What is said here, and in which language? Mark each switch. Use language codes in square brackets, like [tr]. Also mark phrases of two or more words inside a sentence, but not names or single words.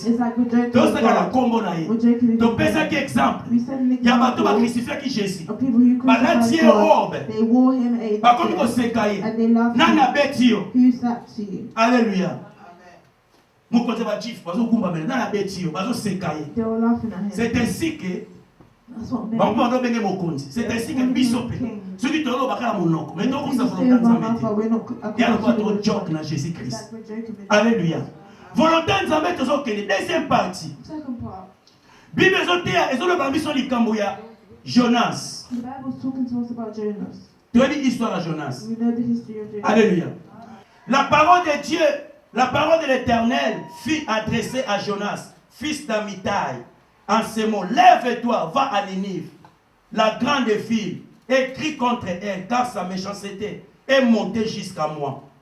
[en] It's like we're joking with [ln] tosaka na [en] God. [ln] nkombo na ye [en] We're joking with [ln] topesaki [en] God. [ln] exemple [en] We set an [ln] ya bato [en] example [ln] bakrucifiaki jésus [en] of people who [ln] balati [en] crucified [ln] ye [en] God. [ln] robe [en] They wore him a [ln] bakomi [en] cross, [ln] koseka ye [en] and they laughed [ln] nani [en] him. [ln] abeti yo. [en] Who's that to you? Alléluia. [ln] mokonzi ya bachifu bazogumbamela nani abeti yo bazoseka ye. [en] They were laughing at him. [fr] c'est ainsi que [en] That's what [ln] bango [en] made [ln] bazobenge mokonzi [fr] c'est ainsi que [ln] biso mpe soki toyolobaka na monoko mais [en] If we [ln] tokokisa [en] just say [ln] volonté ya [en] about [ln] nzambe [en] how far [ln] te [en] we're not [ln] ya lokola [en] accomplishing it. [ln] tojoke na jésus [en] It's christ. like we're joking with Alléluia. [ln] Volonté ya nzambe tozokende [fr] deuxième partie [en] Second part, [ln] bible ezoteya ezoloba biso likambo ya jonas. [en] the Bible's talking to us about Jonas. [ln] toyebi histoire ya jonas. [en] We know the history of Jonas. Alléluia. [fr] La parole de Dieu, la parole de l'Éternel fut adressée à Jonas, fils d'Amitai, en ces mots: lève-toi, va à Ninive, la grande ville, et crie contre elle, car sa méchanceté est montée jusqu'à moi.